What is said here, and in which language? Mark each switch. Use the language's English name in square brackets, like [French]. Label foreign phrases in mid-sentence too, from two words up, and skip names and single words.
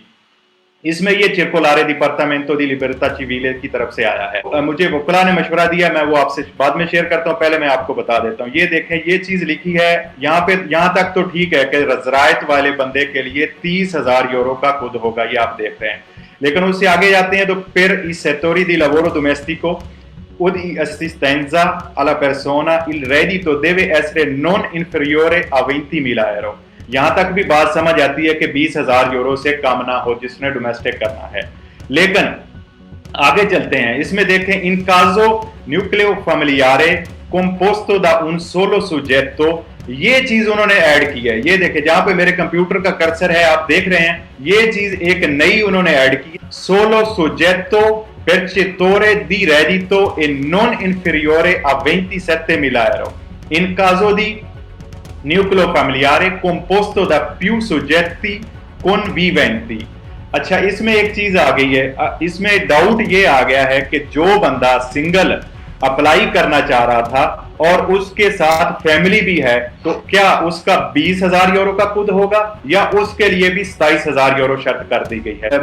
[Hindi] इसमें ये [Italian] circolare dipartimento di libertà civile [Hindi] की तरफ से आया है। मुझे वकला ने मशवरा दिया, मैं वो आपसे बाद में शेयर करता हूँ, पहले मैं आपको बता देता हूँ। ये देखें, ये चीज़ लिखी है यहाँ तक तो ठीक है कि ज़रायत वाले बंदे के लिए 30,000 यूरो का खुद होगा, ये आप देख रहे हैं। लेकिन उससे आगे जाते हैं तो फिर इस [Italian] settori di lavoro domestico o di assistenza alla persona il reddito deve essere non inferiore a 20.000 euro। [Hindi] यहां तक भी बात समझ आती है कि 20,000 यूरो से कम ना हो जिसने डोमेस्टिक करना है। लेकिन आगे चलते हैं, इसमें देखें, [Italian] in caso nucleo familiare composto da un solo soggetto, [Hindi] ये चीज उन्होंने ऐड की है। ये देखें, जहां पे मेरे कंप्यूटर का कर्सर है आप देख रहे हैं, ये चीज एक नई उन्होंने ऐड की, [Italian] solo soggetto percettore di reddito e non inferiore a 27.000 euro in caso di nucleo familiare composto da più soggetti conviventi। [Hindi] अच्छा, इसमें एक चीज आ गई है, इसमें डाउट ये आ गया है कि जो बंदा सिंगल अप्लाई करना चाह रहा था और उसके साथ फैमिली भी है, तो क्या उसका 20,000 यूरो का खुद होगा या उसके लिए भी 27,000 यूरो शर्त कर दी गई है।